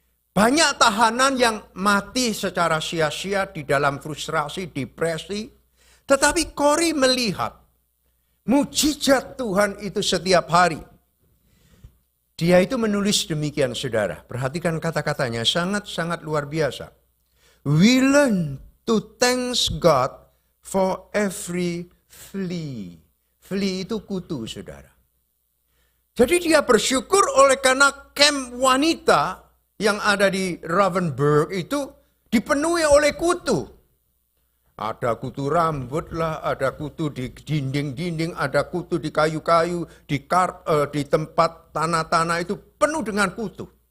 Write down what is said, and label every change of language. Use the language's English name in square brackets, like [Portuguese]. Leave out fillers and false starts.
[Indonesian] Banyak tahanan yang mati secara sia-sia di dalam frustrasi, depresi. Tetapi Corrie melihat mujizat Tuhan itu setiap hari. Dia itu menulis demikian, saudara. Perhatikan kata-katanya, sangat-sangat luar biasa. [English] We learn to thank God for every flea. [Indonesian] Flea itu kutu, saudara. Jadi dia bersyukur oleh karena kamp wanita yang ada di Ravensbrück itu dipenuhi oleh kutu. Ada kutu rambut lah, ada kutu di dinding-dinding, ada kutu di kayu-kayu, di tempat tanah-tanah itu penuh dengan kutu.